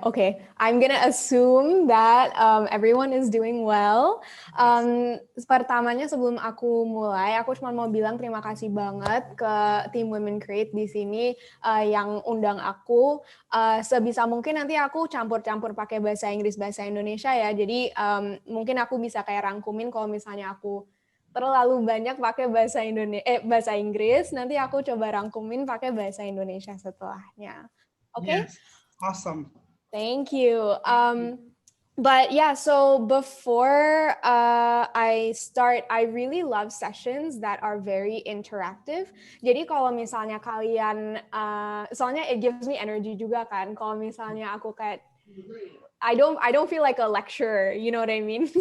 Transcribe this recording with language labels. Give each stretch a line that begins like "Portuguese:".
English: Oke, I'm gonna assume that everyone is doing well.
Indonesian: Pertamanya sebelum aku mulai, aku cuma mau bilang terima kasih banget ke tim WomenCreate di sini yang undang aku. Sebisa mungkin nanti aku campur-campur pakai bahasa Inggris, bahasa Indonesia ya. Jadi mungkin aku bisa kayak rangkumin kalau misalnya aku terlalu banyak pakai bahasa Inggris, nanti aku coba rangkumin pakai bahasa Indonesia setelahnya.
English: Okay. Yes, awesome. Thank you. But yeah, so before I start, I really love sessions that are very interactive.
Indonesian: Jadi kalau misalnya kalian, soalnya
English: it gives me energy
Indonesian: juga kan. Kalau misalnya aku kayak
English: I don't feel like a lecturer, you know what I mean?